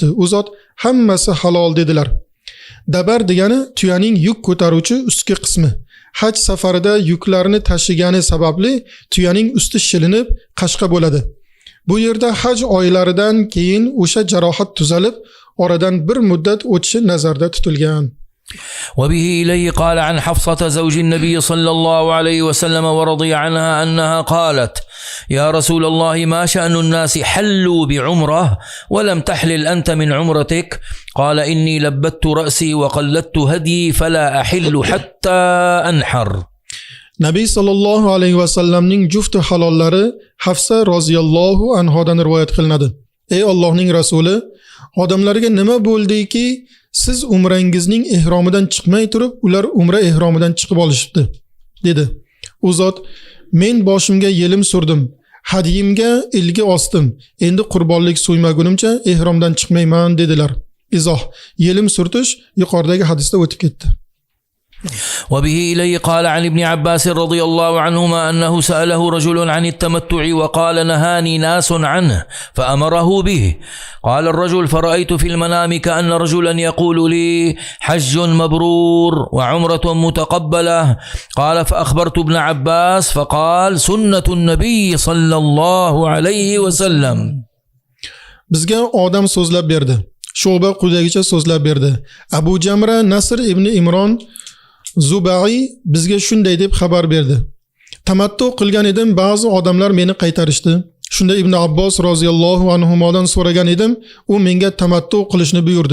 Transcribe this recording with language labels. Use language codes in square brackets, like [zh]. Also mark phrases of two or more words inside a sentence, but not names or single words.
[uz] U zot hammasi halol dedilar. Dabar degani tuyaning yuk ko'taruvchi ustki qismi. Haj safarida yuklarni tashigani sababli tuyaning usti shilinib, qashqa bo'ladi. Bu yerda haj oylaridan keyin o'sha jarohat tuzalib, oradan bir muddat o'tishi nazarda tutilgan. [ar] وبه إليه قال عن حفصة زوج النبي صلى الله عليه وسلم ورضي عنها أنها قالت يا رسول الله ما شأن الناس حلوا بعمرة ولم تحلل أنت من عمرتك قال إني لبت رأسي وقلدت هدي فلا أحل حتى أنحر. [uz] Nabiy [ar] صلى الله عليه وسلم [uz] jufti halollari Hafsa roziyallohu anhodan rivoyat qilinadi. Ey Allohning rasuli, odamlarga nima bo'ldiki, siz umrangizning ehromidan chiqmay turib, ular umra ehromidan chiqib olishibdi, dedi. U zot, men boshimga yelim surdim, hadiyimga ilgi osdim, endi qurbonlik so'ymagunimcha ehromdan chiqmayman dedilar. Izoh: yelim surtish yuqoridagi hadisda o'tib ketdi. [ar] وبه إليه قال عن ابن عباس رضي الله عنهما أنه سأله رجل عن التمتع وقال نهاني ناس عنه فأمره به. قال الرجل فرأيت في المنام كأن رجلا يقول لي حج مبرور وعمرة متقبلة. قال فأخبرت ابن عباس فقال سنة النبي صلى الله عليه وسلم. [uz] Bizga odam so'zlab berdi. Shu'ba quyidagicha so'zlab berdi. Abu Jamra Nasr ibn Imron Zubai bizga shunday deb xabar berdi. Tamattu qilgan edim, ba'zi odamlar meni qaytarishdi. Shunda Ibn Abbos roziyallohu anhumodan so'ragan edim, u menga tamattu qilishni buyurdi.